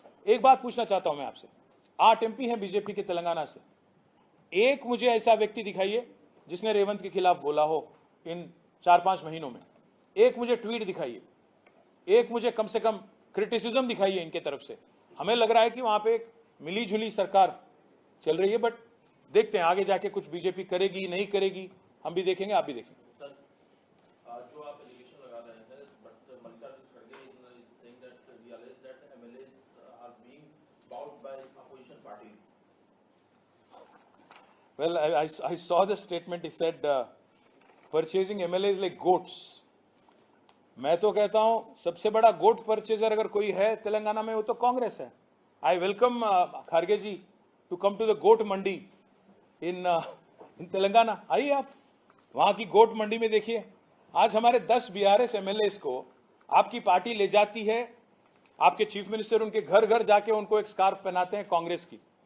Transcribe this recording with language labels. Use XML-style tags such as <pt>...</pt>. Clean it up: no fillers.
<hi>एक बात पूछना चाहता हूं मैं आपसे, 8 एमपी हैं बीजेपी के तेलंगाना से, एक मुझे ऐसा व्यक्ति दिखाइए जिसने रेवंत के खिलाफ बोला हो इन 4-5 महीनों में. एक मुझे ट्वीट दिखाइए, एक मुझे कम से कम क्रिटिसिज्म दिखाइए इनके तरफ से. हमें लग रहा है कि वहां पे एक मिली जुली सरकार चल रही है, बट देखते हैं आगे जाके कुछ बीजेपी करेगी नहीं करेगी, हम भी देखेंगे, आप भी देखेंगे. जो आप एलिगेशन लगा रहे हैं, बट</hi> <en>मल्लिकार्जुन खड़गे is saying that we allege that MLAs are being bought by opposition parties. Well, I saw the statement. He said purchasing MLAs like goats.</en> <hi>मैं तो कहता हूं सबसे बड़ा गोट परचेजर अगर कोई है तेलंगाना में वो तो कांग्रेस है.</hi> <en>I welcome Kharge ji to come to the goat mandi in Telangana.</en> <hi>आइए आप वहां की गोट मंडी में देखिए. आज हमारे 10 बीआरएस एमएलएस को आपकी पार्टी ले जाती है, आपके चीफ मिनिस्टर उनके घर घर जाके उनको एक स्कार्फ पहनाते हैं कांग्रेस की.</hi>